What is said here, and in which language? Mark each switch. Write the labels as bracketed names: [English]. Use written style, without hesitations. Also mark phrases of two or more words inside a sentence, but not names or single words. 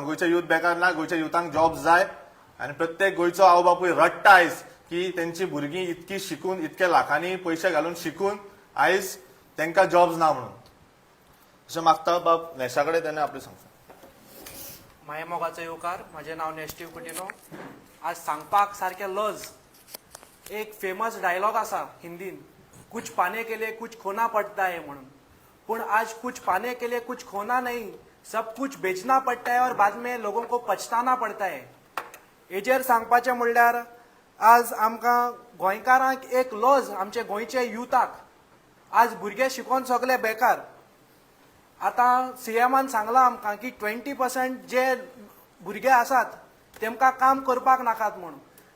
[Konkani] गोंयचे यूथ बेकार ना, गोंयच्या युथांक जॉब जाय आनी प्रत्येक गोंयचो आवय बापूय रडटा आयज की तेंची भुरगीं इतकी शिकून, इतके लाखांनी पयशे घालून शिकून आयज तांकां जॉब्स ना म्हणून. अशें मागता बाब नेशा कडेन तेणें आपलें सांगता. माये मोगाचो येवकार, म्हजें नांव नेस्टीव कुटिनो. आज सांगपाक सारकें लज. एक [English] famous dialogue [Konkani] आसा हिंदीन, [Hindi] कुछ पाने के लिए कुछ खोना पडता है म्हणून. पूण आज कुछ पाने के लिए कुछ खोना नहीं, सब कुछ बेचना पडता है और बाद में लोगों को पछताना पडता है. [Konkani] हेजेर सांगपाचें म्हणल्यार आज आमकां गोंयकारांक एक लज, आमचे गोंयचे युथाक आज भुरगे शिकोवन सगळे बेकार. आतां सीएमान सांगलां आमकां की 20% जे भुरगे आसात तेमकां काम करपाक नाकात म्हणून.